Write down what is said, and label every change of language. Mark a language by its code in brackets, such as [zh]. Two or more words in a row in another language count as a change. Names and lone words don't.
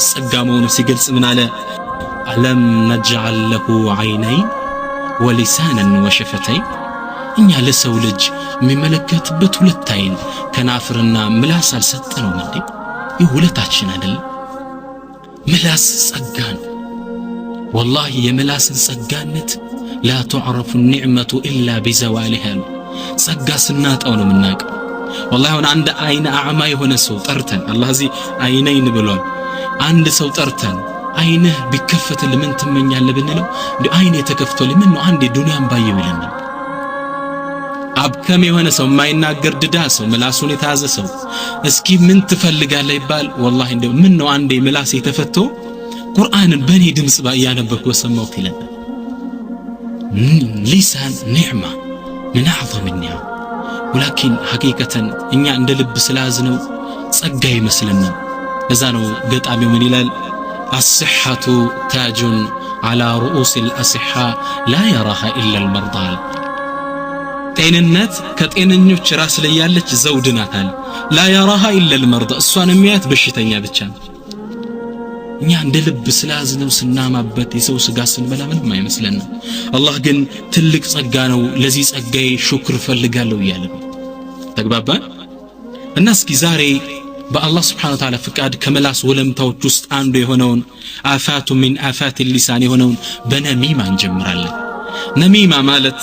[am] ጸጋ መሆኑን ሲገልጽ ምን አለ [ar] ألم نجعل له عينين ولسانا وشفتين [am] እኛ ለሰው ልጅ የሚመለከትበት ሁለት አይን ከናፍርና ምላስ አልሰጠነው እንዴ ይሁለታችን አይደል ምላስ ጸጋን والله የምላስን ጸጋነት [ar] لا تعرف النعمة إلا بزوالها [am] ጸጋ ስናጣው ነው የምናውቀው والله አሁን አንድ አይን አዕማ የሆነ ሰው ጠርተን አላህ እዚህ አይነይን ብሏል አንድ ሰው ጠርተን አይንህ ቢከፈትል ምን ትመኛለህ ብንለው እንዴ አይኔ ተከፍቶ ለምን ነው አንዴ ዱንያን ባየው ይለናል አብከም የሆነ ሰው የማይናገር ድዳ ሰው ምላሱን የተያዘ ሰው እስኪ ምን ትፈልጋለህ ይባል والله እንደው ምን ነው አንዴ ምላስ የተፈቶ ቁርአንን በኔ ድምጽ ያነበብኩ ሰማሁት ይላል [ar] لسان نعمة من اعظم النعم ولكن حقيقة [am] እኛ እንደ ልብ ስላዝነው ጸጋ ይመስልናል ለዛ ነው ገጣሚው ምን ይላል [ar] الصحة تاج على رؤوس الأصحاء لا يراها إلا المرضى [am] ጤንነት ከጤነኞች ራስ ላይ ያለች ዘውድ ናታል [ar] لا يراها إلا المرضى [am] እሷን የሚያት በሽተኛ ብቻ እኛ እንደ ልብ ስላዝነው ስናማበት የሰው ስጋ ስንበላ ምንም አይመስለንም አላህ ግን ትልቅ ጸጋ ነው ለዚህ ጸጋዬ ሹክር ፈልጋለሁ ይላል ተግባባን እና እስኪ ዛሬ በአላህ [ar] سبحانه وتعالى [am] ፍቃድ ከመላስ ወለምታዎች ውስጥ አንዱ የሆነውን [ar] آفة من آفات اللسان [am] የሆነውን በነሚማ እንጀምራለን ነሚማ ማለት